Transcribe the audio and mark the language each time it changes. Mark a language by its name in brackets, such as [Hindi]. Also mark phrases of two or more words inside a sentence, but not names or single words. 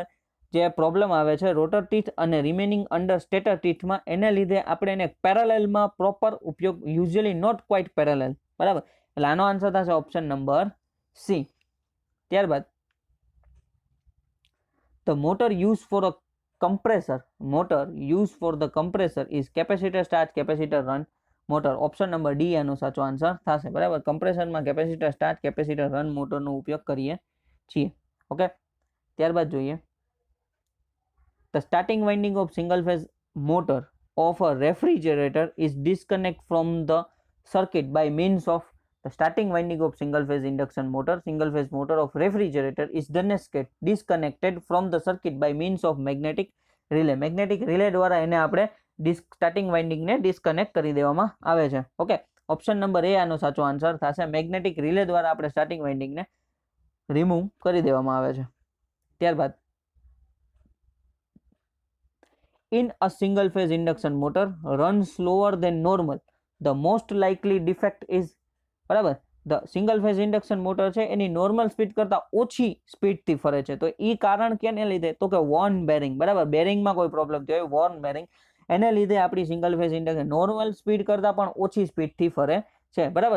[Gujarati] જે પ્રોબ્લેમ આવે છે [English] rotor teeth [Gujarati] અને [English] remaining under stator teeth, [Gujarati] એને લીધે આપણે એને પેરેલલમાં પ્રોપર ઉપયોગ, [English] usually not quite parallel. [Gujarati] બરાબર. એટલે આનો આન્સર થશે [English] option number C. ત્યારબાદ the motor use for a compressor is capacitor start capacitor run motor. option number D [Gujarati] આનો સાચો આન્સર થશે. બરાબર. કમ્પ્રેસરમાં [English] capacitor start capacitor run [Gujarati] મોટરનો ઉપયોગ કરીએ છીએ. ઓકે. ત્યારબાદ જોઈએ [English] the starting winding of single phase motor of a refrigerator is disconnect from the circuit by means of. The starting winding of single phase induction motor of refrigerator is disconnected from the circuit by means of magnetic relay. Magnetic relay [Gujarati] દ્વારા એને આપણે [English] starting winding [Gujarati] ડિસ્કનેક્ટ કરી દેવામાં આવે છે. ઓકે. [English] option number A [Gujarati] આનો સાચો આન્સર થશે. [English] magnetic relay [Gujarati] દ્વારા આપણે [English] starting winding [Gujarati] રિમૂવ કરી દેવામાં આવે છે. [English] ત્યારબાદ in a single phase induction motor runs slower than normal, the most likely defect is. [Gujarati] બરાબર. [English] the single phase induction motor [Gujarati] છે એની [English] normal speed [Gujarati] કરતાં ઓછી સ્પીડથી ફરે છે. તો એ કારણ કેને લીધે? તો કે [English] worn bearing. [Gujarati] બરાબર. બેરિંગમાં કોઈ પ્રોબ્લેમ થયો હોય, [English] worn bearing, [Gujarati] એને લીધે આપણી [English] single phase induction normal speed [Gujarati] કરતાં પણ ઓછી સ્પીડથી ફરે છે. બરાબર.